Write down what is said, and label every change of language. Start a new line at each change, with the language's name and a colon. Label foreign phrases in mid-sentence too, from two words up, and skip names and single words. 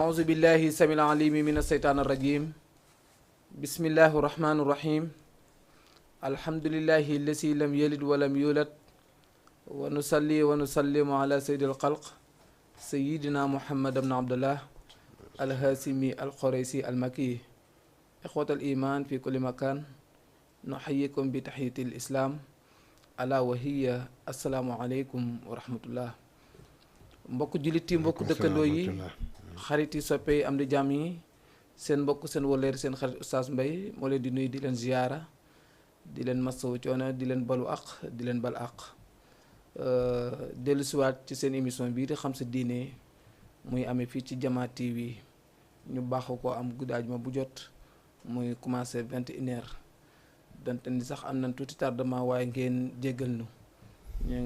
Arabic: بالله السميع العليم من الشيطان الرجيم بسم الله الرحمن الرحيم الحمد لله الذي لم يلد ولم يولد ونصلي ونسلم على سيد الخلق سيدنا محمد بن عبد الله الهاشمي القريشي المكي إخوة الإيمان في كل مكان نحييكم بتحية الإسلام ألا وهي السلام عليكم ورحمة الله
Wolof: mbokk jullit yi mbokk dëkkandoo yi xarit yi soppe yi am di jàmm yi seen mbokk seen wëlleer seen xarit Oustaz Mbaye moo leen di nuyu di leen ziyaara di leen masawu coono di leen balu àq di leen bal àq dellusiwaat ci seen émission bii di xam sa diine muy amee fii ci Jama TV ñu baaxu ko am guddi àjjuma bu jot muy commencé 21h donte ni sax am nañ tuuti tardement waaye ngeen jéggal nu ñoo ngi